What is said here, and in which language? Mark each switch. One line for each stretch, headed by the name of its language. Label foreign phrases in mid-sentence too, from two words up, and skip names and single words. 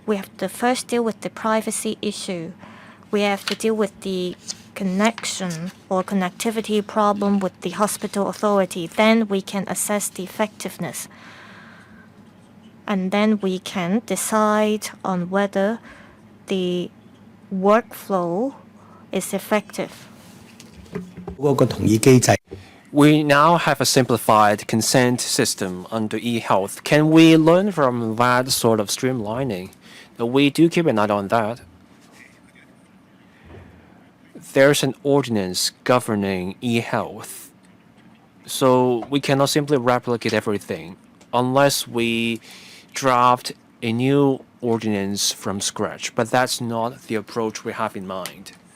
English: We have to first deal with the privacy issue. We have to deal with the connection or connectivity problem with the hospital authority. Then we can assess the effectiveness. And then we can decide on whether the workflow is effective.
Cantonese: 嗰個同意機制。
English: We now have a simplified consent system under eHealth. Can we learn from that sort of streamlining? We do keep an eye on that. There's an ordinance governing eHealth, so we cannot simply replicate everything unless we draft a new ordinance from scratch, but that's not the approach we have in mind.